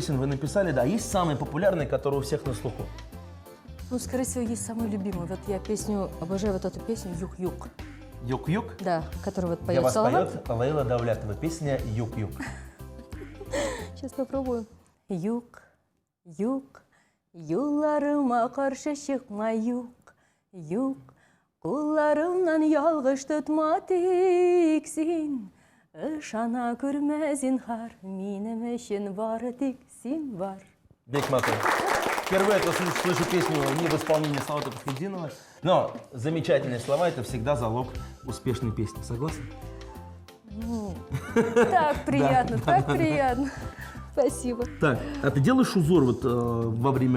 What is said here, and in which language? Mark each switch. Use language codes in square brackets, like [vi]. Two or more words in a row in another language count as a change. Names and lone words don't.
[ru] песен вы написали, да, есть самые популярные, которые у всех на слуху? Ну, скорее всего, есть самый любимый. Вот я песню, обожаю вот эту песню «Юг-Юг». Юг-юг? Да, которую вот Для поет вас Салават. поет Лейла Давлятова, песня «Юг-юг». Сейчас попробую. [tt] Юг, юг, юлларыма каршы чыкма юг, юг, кулларымнан ялгыш тутма тик син. Ышана күрмә зинһар, минем өчен бары тик син бар. [ru] Бекматов. Впервые я слышу песню не в исполнении Салавата Фатхетдинова, но замечательные слова – это всегда залог успешной песни. Согласен? Ну, так приятно, так приятно. Спасибо. Так, а ты делаешь узор вот во время…